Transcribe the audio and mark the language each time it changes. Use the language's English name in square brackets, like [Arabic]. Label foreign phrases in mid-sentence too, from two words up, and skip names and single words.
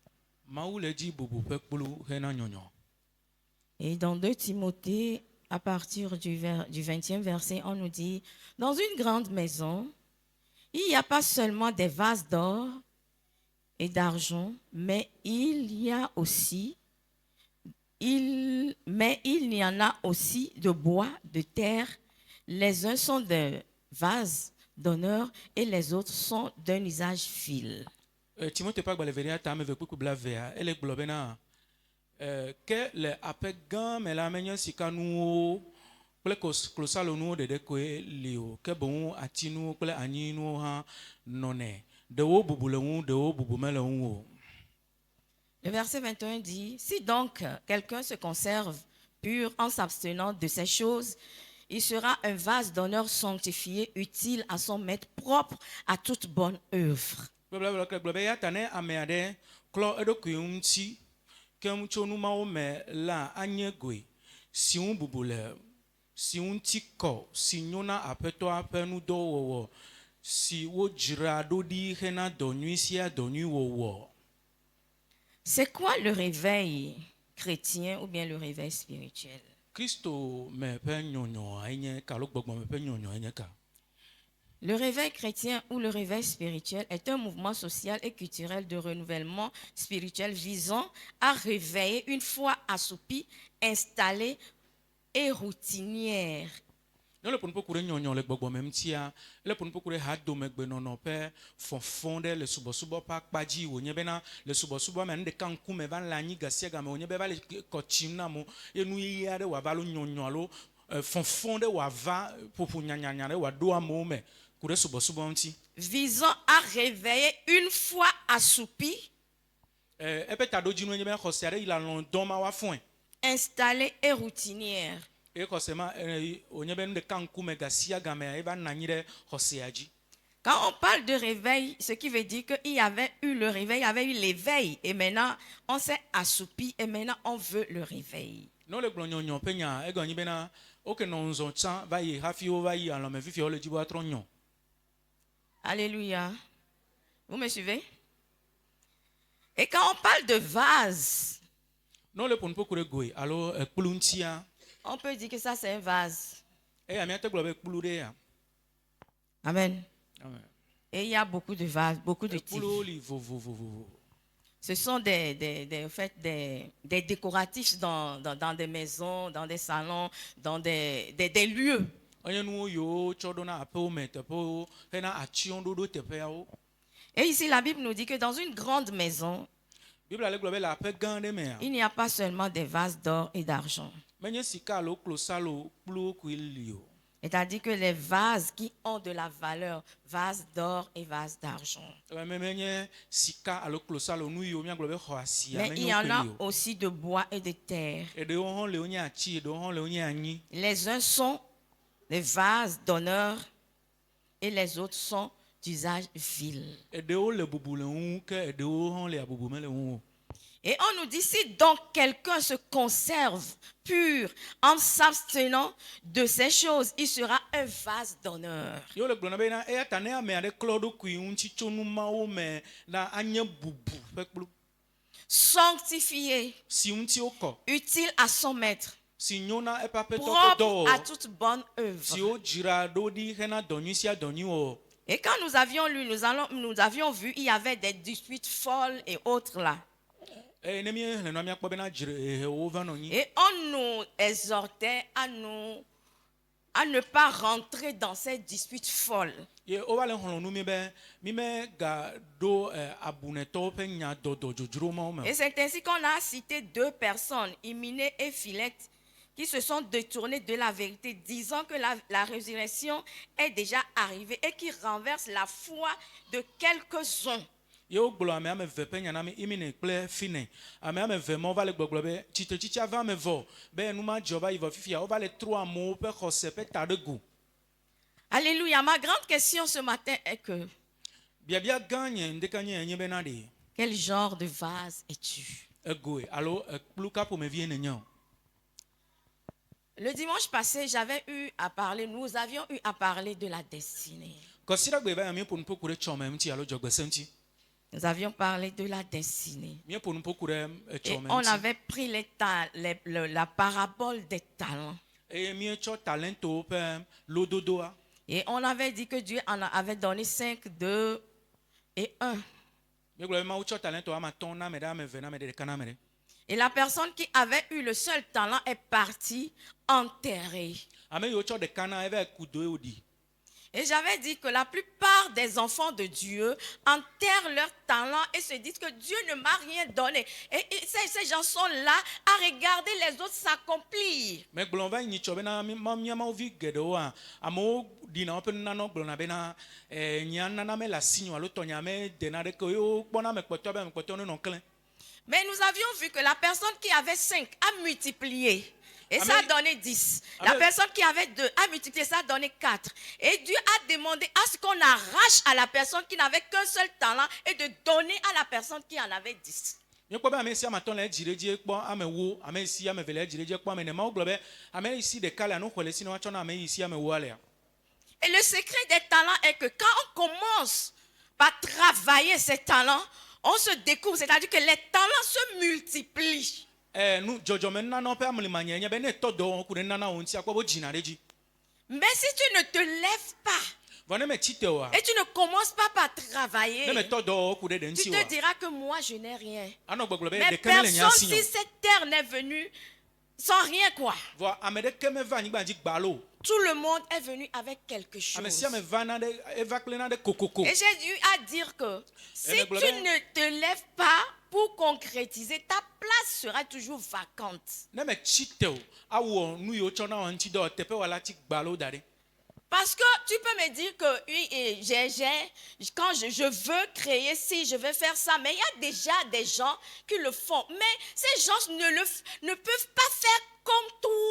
[French] Et dans 2 Timothée, à partir du 20e verset, on nous dit, dans une grande maison, il n'y a pas seulement des vases d'or et d'argent, mais il y en a aussi de bois, de terre. Les uns sont des vases d'honneur et les autres sont d'un usage vil. [Ewe] Timothée pas gbaleveri atame ve kuku blavea ele gblɔ bena ke le aƒe gã me la menye sikanuwo kple klosalonuwo ɖeɖe koe li o ke boŋ atinuwo kple anyinuwo hã nɔnɛ ɖewo bubu le ŋu ɖewo bubu mele ŋu o. [French] Le verset 21 dit, si donc quelqu'un se conserve pur en s'abstenant de ces choses, il sera un vase d'honneur sanctifié, utile à son maître, propre à toute bonne œuvre. [Ewe] Gblɔ be ya ta ne ame aɖe klɔ eɖokui ŋuti ke tso numawo me la anye goe si ŋu bubu le si ŋuti kɔ si nyo na aƒetɔa ƒe nudɔwɔwɔ si wodzra ɖo ɖi hena dɔ nyui sia dɔ nyui wɔwɔ. [French] C'est quoi le réveil? chrétien ou bien le réveil spirituel. [Ewe] Kristo me ƒe nyɔnyɔ enye ka alo gbɔgbɔ me ƒe nyɔnyɔ enye ka. [French] Le réveil chrétien ou le réveil spirituel est un mouvement social et culturel de renouvellement spirituel visant à réveiller une foi assoupie, installée et routinière. [Ewe] Ne le ƒonuƒo ku ɖe nyɔnyɔ le gbɔgbɔ me ŋutia, le ƒonuƒo ku ɖe hadomegbenɔnɔ ƒe fɔfɔ ɖe le subɔsubɔ ƒe akpa dzi wònye bena le subɔsubɔ me nu ɖeka ŋkume va le anyi gasia game wònye be va le kɔ tsim na mo ye nu ɣi aɖe wòava alo nyɔnyɔ alo fɔfɔ ɖe wòava ƒoƒo nyanyanya ɖe wòaɖo amewo me ku ɖe subɔsubɔ ŋuti. [French] Visant à réveiller une foi assoupie, [Ewe] Eƒe taɖodzinu enye be xɔse aɖe yi le alɔ dɔm ma woafɔe. [French] installée et routinière. [Ewe] Eye xɔse ma wònye be nu ɖeka ŋkume gasia gamea eva nɔ anyi ɖe xɔsea dzi. [French] Quand on parle de réveil, ce qui veut dire qu'il y avait eu le réveil, il y avait eu l'éveil, et maintenant on s'est assoupi, et maintenant on veut le réveil. [Ewe] Ne le gblɔ nyɔnyɔ ƒe nya egɔnye bena woke nɔ ŋzɔ tsã va yi hafi wova yi alɔme fifia wole dzi be woatrɔ nyɔ. [French] Alléluia. Vous me suivez? Et quand on parle de vase, [Ewe] Ne le ƒonuƒo ku ɖe goe alo ekplu ŋutia, [French] on peut dire que ça c'est un vase. [Ewe] eya míate gblɔ be ekplu ɖe ya. [French] Amen. Amen. Et il y a beaucoup de vases, beaucoup de types. [Ewe] Ekpluwo li vovovovo. [French] Ce sont en fait, des décoratifs dans des maisons, dans des salons, dans des lieux. [Ewe] Enye nuwo yiwo tsɔ ɖona aƒewo me teƒewo hena atsyɔ̃ɖoɖo teƒeawo. [French] Et ici, la Bible nous dit que dans une grande maison, [Ewe] Bibla le gblɔ be le aƒe gã aɖe mea, [French] il n'y a pas seulement des vases d'or et d'argent. [Ewe] menye sika alo klosalo kpluwo koe li o. [French] C'est-à-dire que les vases qui ont de la valeur, vases d'or et vases d'argent. [Ewe] Menye sika alo klosalo nu yiwo míagblɔ be xɔ asia [French] Mais il [Ewe] menye [French] y en [Ewe] wo [French] a [Ewe] koe li o. [French] aussi de bois et de terre. [Ewe] Eɖewo hã le wonye atsi, eɖewo hã le wonye anyi. [French] Les uns sont des vases d'honneur et les autres sont d'usage vil. [Ewe] Eɖewo le bubu le ŋu ke eɖewo hã le abubu mele ŋu o. [French] Et on nous dit, si donc quelqu'un se conserve pur en s'abstenant de ces choses, il sera un vase d'honneur. [Ewe] Yewo le gblɔna bena eya ta ne ame aɖe klɔ eɖokui ŋuti tso nu mawo me la anye bubu ƒe kplu [French] Sanctifié, [Ewe] si ŋuti wokɔ, [French] utile à son maître, [Ewe] si nyo na eƒe aƒetɔ ƒe [French] propre à [Ewe] dɔwɔwɔ, [French] toute bonne [Ewe] si [French] œuvre. [Ewe] wodzra ɖo ɖi hena dɔ nyui sia dɔ nyui wɔwɔ. [French] Et quand nous avions lu, nous avions vu, il y avait des disputes folles et autres là. [Ewe] Eye ne míexlẽ nua míakpɔ bena dzrehewo va nɔ nyi. [French] Et on nous exhortait à ne pas rentrer dans ces disputes folles. [Ewe] Ye wova le xlɔ̃ nu mi be mímegaɖo abunɛtɔwo ƒe nya dɔdɔ dzodzro mawo me. [French] Et c'est ainsi qu'on a cité deux personnes, Hyménée et Philette, qui se sont détournés de la vérité, disant que la résurrection est déjà arrivée et qui renverse la foi de quelques-uns. [Ewe] Ye wogblɔ ame ame eve ƒe nya na mi Hyménée kple Phine. Ame ame eve ma wova le gbɔgblɔ be tsitretsitsi ava ame vɔ be nu ma dzɔ va yi vɔ fifia wova le tro amewo ƒe xɔse ƒe ta ɖe go. [French] Alléluia. Ma grande question ce matin est que, [Ewe] Biabia gã nye ŋdeka nye bena ɖe [French] quel genre de vase es-tu? [Ewe] egoe alo ekplu ka ƒomevi nenye o. [French] Le dimanche passé, nous avions eu à parler de la destinée. [Ewe] Kɔsiɖagbe va ya míeƒo nuƒo ku ɖe tsɔme ŋuti alo dzɔgbese ŋuti. [French] Nous avions parlé de la destinée. [Ewe] Míeƒo nuƒo ku ɖe [French] Et [Ewe] tsɔme [French] on [Ewe] ŋuti. [French] avait pris la parabole des talents. [Ewe] Eye míetsɔ talentwo ƒe lododoa. [French] Et on avait dit que Dieu en avait donné 5, 2 et 1. [Ewe] Míegblɔ be Mawu tsɔ talento ame atɔ̃ na ame ɖe, ame eve na ame ɖe, ɖeka na ame ɖe. [French] Et la personne qui avait eu le seul talent est partie enterrée. [Ewe] Ame yiwo tsɔ ɖeka na eva yi ku do ye wòɖi. [French] Et j'avais dit que la plupart des enfants de Dieu enterrent leur talent et se disent que Dieu ne m'a rien donné. Et ces gens sont là à regarder les autres s'accomplir. [Ewe] Me gblɔ va yi nyitsɔ bena mía Mawuvi geɖewoa, amewo ɖina woƒe nunanɔ gblɔna bena nya nana mele asinye o alo tɔnya medena ɖeke o, ye wokpɔna ame kpɔtɔa be ame kpɔtɔa nenɔ klẽ. [French] Mais nous avions vu que la personne qui avait 5 a multiplié. Et ça a Amen. donné 10. La Amen. personne qui avait 2 a multiplié, ça a donné 4. Et Dieu a demandé à ce qu'on arrache à la personne qui n'avait qu'un seul talent et de donner à la personne qui en avait 10. [Ewe] Míekpɔ be ame sia ame atɔ̃ le edzi ɖe dzi kpɔ ame wo, ame si ame eve le edzi ɖe dzi kpɔ ame ene. Mawu gblɔ be ame si ɖeka lea, nu xɔ le si ne woatsɔ na ame yi si ame woa lea. [French] Et le secret des talents est que quand on commence par travailler ces talents, on se découvre, c'est-à-dire que les talents se multiplient. [Ewe] nu dzɔdzɔme nana ƒe amelimanya nye be ne etɔ dɔ ku ne nana wo ŋuti akpɔ bo dzina ɖe dzi. [French] Mais si tu ne te lèves pas [Ewe] Vɔ ne me tsi te oa, [French] et tu ne commences pas par [Ewe] ne me [French] travailler, [Ewe] tɔ dɔ ku ɖe ɖe [French] tu [Ewe] ŋuti [French] te [Ewe] oa, [French] diras que moi je n'ai rien. [Ewe] anɔ gbɔgblɔ be [French] Mais [Ewe] ɖeke mele nya si [French] personne [Ewe] nyɔ. [French] si cette terre n'est venue sans rien quoi. [Ewe] Vɔ ame ɖeke meva anyigba dzi gbalo. [French] Tout le monde est venu avec quelque [Ewe] Ame [French] chose. [Ewe] sia ame va na ɖe eva kple na ɖe kokoko. [French] Et j'ai dû à dire que si mais tu globalement- ne te lèves pas pour concrétiser, ta place sera toujours vacante. [Ewe] Ne me tsi te o, awɔ nu yiwo tsɔ na wɔ ŋuti dɔ teƒe wɔ la tsi gbalo da ɖe. [French] Parce que tu peux me dire que oui, quand je veux créer ci, je veux faire ça, mais il y a déjà des gens qui le font. Mais ces gens ne peuvent pas faire comme toi.